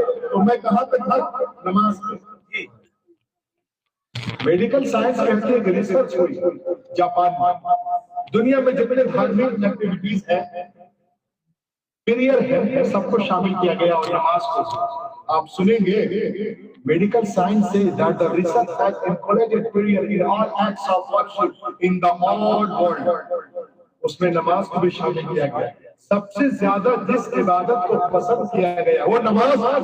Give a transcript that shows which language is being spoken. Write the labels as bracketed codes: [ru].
[ur] تو میں کہاں تک تھا نماز کی. میڈیکل سائنس کہتے ہیں کہ ریسرچ ہوئی جاپان میں. دنیا میں جتنے دھارمک ایکٹیویٹیز ہیں پیریئر ہے سب کو شامل کیا گیا اور نماز کو. آپ سنیں گے میڈیکل سائنس سے [en] that the research has included prayer in all acts of worship in the whole world. [ur] اس میں نماز کو بھی شامل کیا گیا. سب سے زیادہ جس عبادت کو پسند کیا گیا وہ نماز.